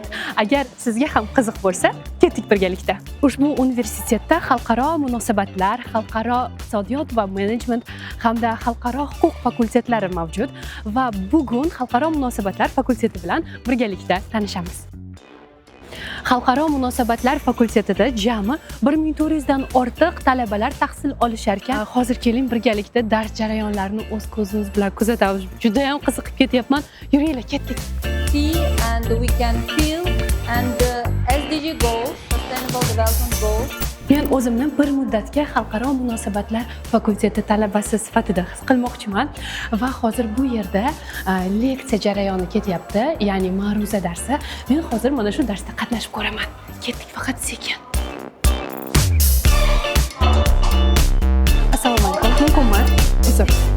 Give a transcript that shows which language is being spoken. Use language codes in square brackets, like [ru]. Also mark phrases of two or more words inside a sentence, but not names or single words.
[uz] Agar sizga ham qiziq bo'lsa, ketdik birgalikda. Ushbu universitetda xalqaro munosabatlar, xalqaro iqtisodiyot va menejment hamda xalqaro huquq fakultetlari mavjud va bugun xalqaro munosabatlar fakulteti bilan birgalikda tanishamiz. Xalqaro munosabatlar fakultetida jami 1400 dan ortiq talabalar tahsil olishar ekan. Hozir keling birgalikda dars jarayonlarini o'z ko'zimiz bilan kuzatamiz. Juda ham qiziqib ketyapman. Yuringlar, ketdik. [en] See and we can feel and the SDG goals, sustainable development goals. [uz] Men o'zimni bir muddatga xalqaro munosabatlar fakulteti talabasi sifatida his qilmoqchiman va hozir bu yerda leksiya jarayoni ketyapti, ya'ni ma'ruza darsi. Men hozir mana shu darsda qatnashib ko'raman. Ketdik faqat sekin. Assalomu alaykum. Mumkinmi? Uzr.